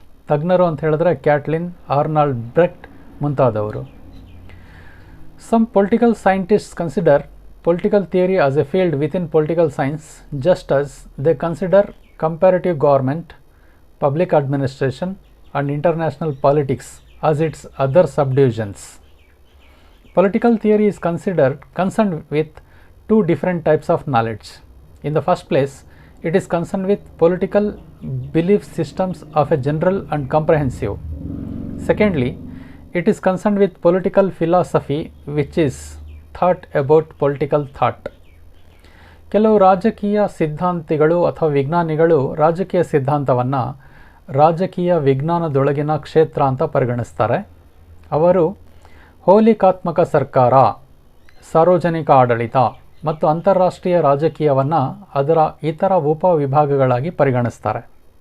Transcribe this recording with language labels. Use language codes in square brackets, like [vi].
[kn] ತಜ್ಞರು ಅಂತ ಹೇಳಿದ್ರೆ ಕ್ಯಾಟ್ಲಿನ್, ಆರ್ನಾಲ್ಡ್ ಬ್ರೆಕ್ಟ್ ಮುಂತಾದವರು. [en] Some political scientists consider political theory as a field within political science, just as they consider comparative government, public administration, and international politics as its other subdivisions. Political theory is concerned with two different types of knowledge. In the first place, it is concerned with political belief systems of a general and comprehensive. Secondly, it is concerned with political philosophy, which is thought about political thought. [kn] ಕೆಲವು ರಾಜಕೀಯ ಸಿದ್ಧಾಂತಿಗಳು ಅಥವಾ ವಿಜ್ಞಾನಿಗಳು ರಾಜಕೀಯ ಸಿದ್ಧಾಂತವನ್ನು ರಾಜಕೀಯ ವಿಜ್ಞಾನದೊಳಗಿನ ಕ್ಷೇತ್ರ ಅಂತ ಪರಿಗಣಿಸ್ತಾರೆ. ಅವರು ಹೋಲಿಕಾತ್ಮಕ ಸರ್ಕಾರ, ಸಾರ್ವಜನಿಕ ಆಡಳಿತ ಮತ್ತು ಅಂತಾರಾಷ್ಟ್ರೀಯ ರಾಜಕೀಯವನ್ನು ಅದರ ಇತರ ಉಪವಿಭಾಗಗಳಾಗಿ ಪರಿಗಣಿಸ್ತಾರೆ.